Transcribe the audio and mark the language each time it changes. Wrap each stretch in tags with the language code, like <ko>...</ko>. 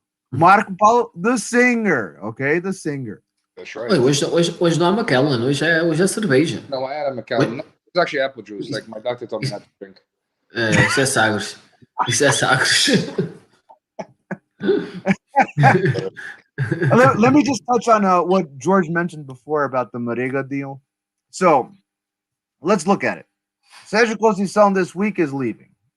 <en>Marco Paulo the singer, okay? The singer. That's right.</en> <pt>Hoje não é McKellen, hoje é cerveja.</pt> <en>No, I had a McAllen. No, it's actually apple juice. Like my doctor told me not to drink.</en> <pt>Isso é sagres. Isso é sagres.</pt> <en>Let me just touch on what George mentioned before about the Marega deal. So let's look at it. Sergio Conceição this week is leaving.</en>